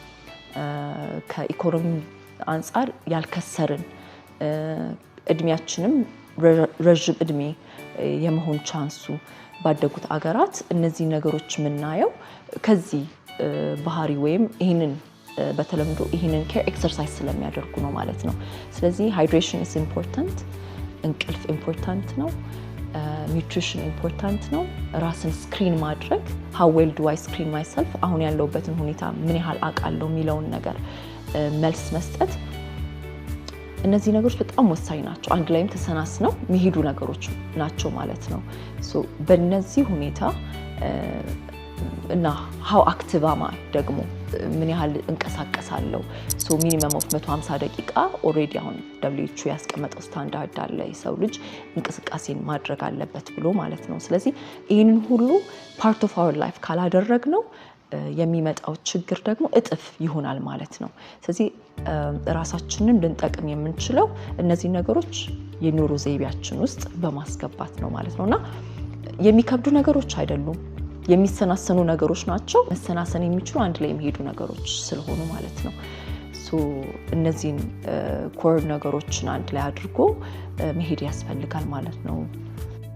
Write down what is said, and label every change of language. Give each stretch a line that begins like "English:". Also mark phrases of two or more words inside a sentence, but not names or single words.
Amharic: ከኢኮኖሚ አንጻር ያልከሰርን እድሜያችንም ረዥም እድሜ የመሆን ቻንሱ ባደጉት አገራት እነዚህ ነገሮች የምናየው ከዚህ ባህሪ ወይም ይህንን በተለምዶ ይህንን
English: care exercise
Amharic: ስለሚያደርጉ ነው ማለት ነው። ስለዚህ
English: hydration is important፣
Amharic: እንቅልፍ ኢምፖርታንት ነው፣ ኒውትሪሽን ኢምፖርታንት ነው። ራስን ስክሪን ማድረግ
English: how well do I screen myself
Amharic: አሁን ያለሁበትን ሁኔታ ምን ያህል አውቃለሁ የሚለውን ነገር መልስ መስጠት እነዚህ ነገሮች በጣም ወሳኝ ናቸው። አንድ ላይም ተሰናስነው የሚሄዱ ነገሮች ናቸው ማለት ነው። በእነዚህ ሁኔታ እና
English: how active am I
Amharic: ደግሞ ምን ያህል እንቀሳቀሳለሁ
English: minimum of
Amharic: 150 ደቂቃ ኦሬዲ አሁን WHO ያስቀመጠው ስታንዳርድ አለ የሰው ልጅ እንቅስቃሴን ማድረግ አለበት ብሎ ማለት ነው። ስለዚህ ይህንን ሁሉ
English: part of our life
Amharic: ካላደረግነው የሚመጣው ችግር ደግሞ እጥፍ ይሆናል ማለት ነው። ስለዚህ ራሳችንን ልንጠቅም የምንችለው እነዚህ ነገሮች የኑሮ ዘይቤያችን ውስጥ በማስገባት ነው ማለት ነውና የሚከብዱ ነገሮች አይደሉም፣ የሚሰናሰኑ ነገሮች ናቸው። መሰናሰን የሚችሉ አንድ ላይ የሚሄዱ ነገሮች ስለሆኑ ማለት ነው። እነዚህን ኮር ነገሮችን አንድ ላይ አድርጎ መሄድ ያስፈልጋል ማለት ነው።